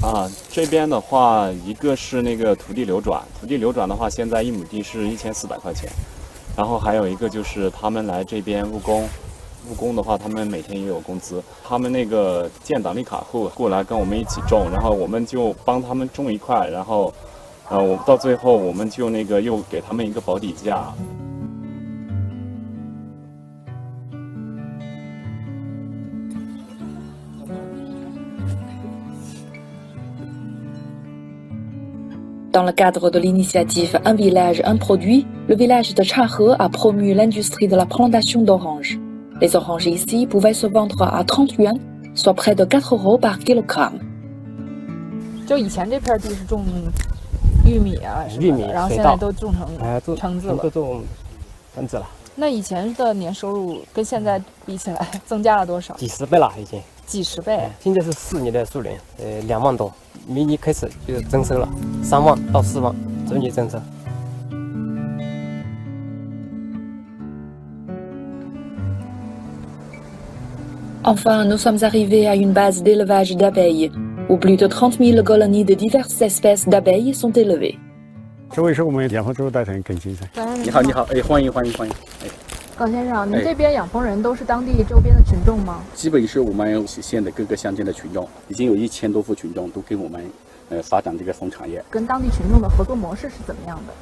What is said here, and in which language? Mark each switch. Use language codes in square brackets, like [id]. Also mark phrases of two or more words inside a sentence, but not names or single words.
[zh] 啊，这边的话，一个是那个土地流转，土地流转的话，现在1亩地是1400块钱，然后还有一个就是他们来这边务工。务工的话，他们每天也有工资。他们那个建档立卡户过来跟我们一起种，然后我们就帮他们种一块，然后，我到最后我们就那个又给他们一个保底价。 [fr] Dans le cadre de l'initiative Un village, un produit, le village de Chahe a promu l'industrie de la plantation d'oranges. Les oranges ici pouvaient se vendre à 30 yuan, soit près de 4 € par kilogramme. [zh] 就以前这片地是种玉米啊什么的，然后现在都种成橙子了。都种橙子了。那以前的年收入跟现在比起来增加了多少？几十倍了已经。几十倍。现在是4年的数年，2万多，明年开始就增收了，3万到4万，逐年增收。 [fr] Enfin, nous sommes arrivés à une base d'élevage d'abeilles, où plus de 30 000 colonies de diverses espèces d'abeilles sont élevées. [zh] 这位是我们养蜂处带成耿先生。你好，你好，欢迎。耿先生，您这边养蜂人都是当地周边的群众吗？基本是我们县的各个乡间的群众，已经有1000多户群众都跟我们发展这个蜂产业。跟当地群众的合作模式是怎么样的？